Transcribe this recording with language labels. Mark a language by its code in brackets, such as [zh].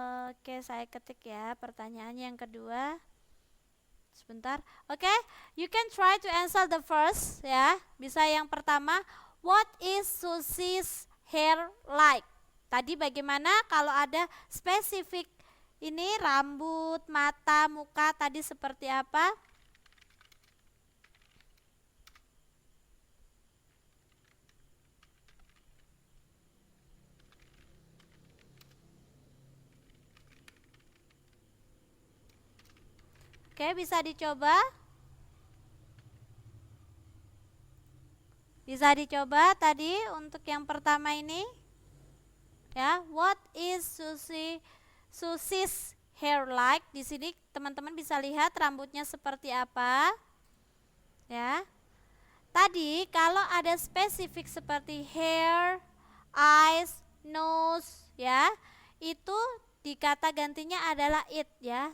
[id] Oke, saya ketik ya pertanyaannya yang kedua. Sebentar. [en] Oke, you can try to answer the first ya. [id] Bisa yang pertama. [en] What is Susie's hair like? [id] Tadi bagaimana kalau ada spesifik? Ini rambut, mata, muka tadi seperti apa? Oke, bisa dicoba. Bisa dicoba tadi untuk yang pertama ini. [en] Ya, what is Susie's hair like? [id] Di sini teman-teman bisa lihat rambutnya seperti apa. Ya. Tadi kalau ada spesifik seperti hair, eyes, nose, ya, itu dikata gantinya adalah it ya.